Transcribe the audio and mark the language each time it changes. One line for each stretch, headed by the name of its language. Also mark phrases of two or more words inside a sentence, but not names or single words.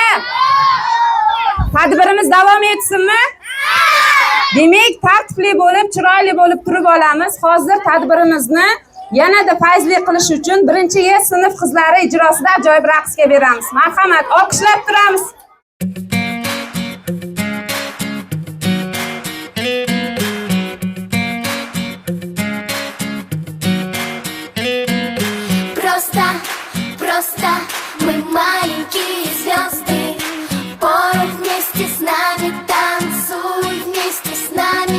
Uzbek: Tadbirimiz davom etsinmi? Demak, tartibli bo'lib, chiroyli bo'lib turib olamiz. Hozir tadbirimizni yanada fayzli qilish uchun 1-Y sinf qizlari ijrosida ajoyib raqsga beramiz. Marhamat, olqishlab turamiz.
Russian: Просто мы маленькие звезды. Пой вместе с нами, танцуй вместе с нами.